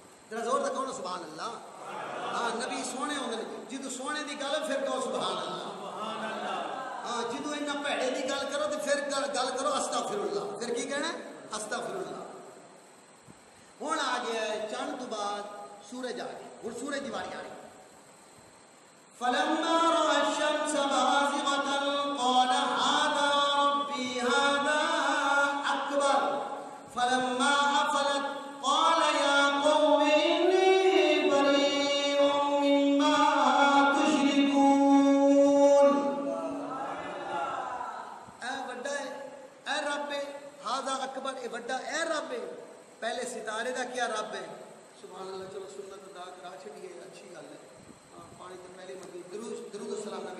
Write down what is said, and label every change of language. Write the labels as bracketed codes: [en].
[pa] ذرا زور تک کہو سبحان اللہ. ہاں نبی سونے ہوتے ہیں، جدو سونے کی گل پھر کہو سبحان اللہ. ہاں جدو اتنا بھڑے کی گل کرو تو پھر گل کرو استغفر اللہ. پھر کی کہنا ہے؟ استغفر اللہ. ہوں آ گیا ہے چند تو بعد سورج آ گیا، ہوں سورج کی واری آ رہی. [ar] فلما رأى الشمس بازغة قال هذا ربي هذا أكبر فلما أفلت قال يا قوم إني بريء مما تشركون. [pa] اے بڑا ہے، اے رب ہے، [ar] هذا أكبر، [pa] اے بڑا اے رب ہے. پہلے ستارے دا کیا رب ہے؟ سبحان اللہ. چلو سنت ادا کرا چھڑیے، اچھی گل ہے. پانی تو پہلے مکی درود السلام